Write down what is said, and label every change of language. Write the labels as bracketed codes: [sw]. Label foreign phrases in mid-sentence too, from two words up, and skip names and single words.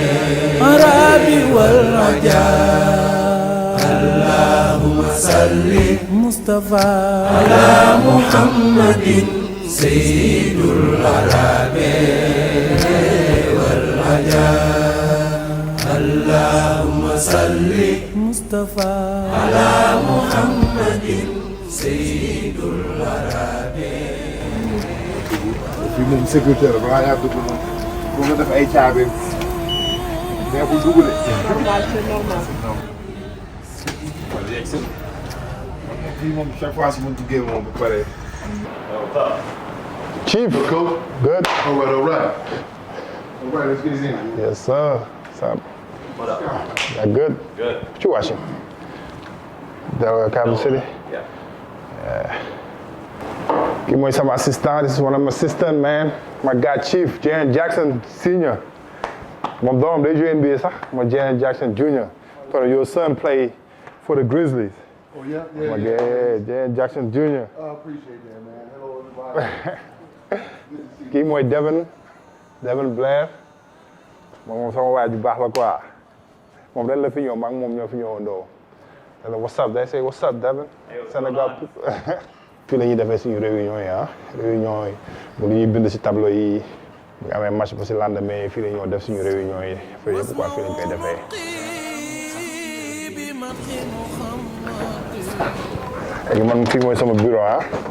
[ar] والعجاب اللهم صل مصطفى على محمد سيد العرب والعجاب اللهم صل مصطفى على محمد سيد العرب. [wo] fii moom sécurité la balaa ngaa dugg moom boo nga def ay caabi neexul dugg de. [fr] normal c'est normal. [wo] fii moom [fr] chaque fois [wo] su ma duggee moom ba pare. [en] Chief. Cool. Good. All right, all right. All right, let's get this in. Yes, sir. What's up? What up? Good? Good. What you watching? Delaware Capital City? Yeah. Give me some assistant. This is one of my assistants, man. My guy Chief, Jaren Jackson Sr. My dom, they do NBA, sir. My Jaren Jackson Jr. So your son play for the Grizzlies. Oh, yeah? My guy, Jaren Jackson Jr. I appreciate that, man. Hello, everybody. [wo] Kii mooy Devin Blair. Moom sama waay ju baax la quoi. Moom dañ la fi ñëw, maa ngi moom ñoo fi ñëwandoo. [en] What's up? They say, what's up, Devin? Sénégal. [wo] Fii la ñuy defee suñu réunion yi ah. Réunion yi bu ñuy bind si tableau yi. Bu ñu amee match ba si lendemain fii la ñoo def suñu réunion yi. Fii yëpp quoi fii lañ koy defee. Léegi man fii mooy sama bureau ah.